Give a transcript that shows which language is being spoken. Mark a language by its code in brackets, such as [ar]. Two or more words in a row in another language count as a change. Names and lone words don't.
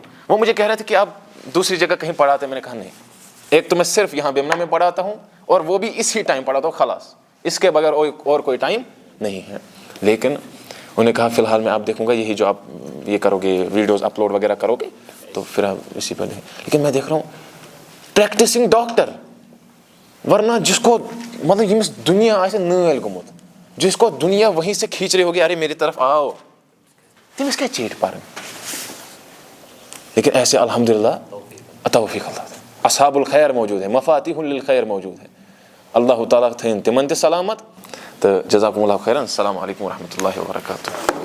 [ur] وہ مجھے کہہ رہے تھے کہ آپ دوسری جگہ کہیں پڑھاتے ہیں. میں نے کہا نہیں, ایک تو میں صرف یہاں بیمنا میں پڑھاتا ہوں اور وہ بھی اسی ٹائم پڑھاتا ہوں, خلاص, اس کے بغیر اور کوئی ٹائم نہیں ہے. لیکن انہوں نے کہا فی الحال میں آپ دیکھوں گا, یہی جو آپ یہ کرو گے [en] videos upload [ur] وغیرہ کرو گے تو پھر آپ اسی پر لیں. لیکن میں دیکھ رہا ہوں [en] practicing doctor, [ur] ورنہ جس کو مطلب [ks] یمس دنیا آسے نٲلۍ گوٚمُت, [ur] جس کو دنیا وہیں سے کھینچ رہی ہوگی, ارے میری طرف آؤ, [ks] تمس کیا چیٹ پرن. [ur] لیکن ایسے الحمدللہ توفیق اللہ, [ar] اصحاب الخیر [ur] موجود ہے, [ar] مفاتیح للخیر [ur] موجود ہے. [ks] اللہ تعالیٰ تھٲیِن تمن تہِ سلامت. تو [ar] جزاکم اللہ خیرن. السلام علیکم ورحمۃ اللہ وبرکاتہ.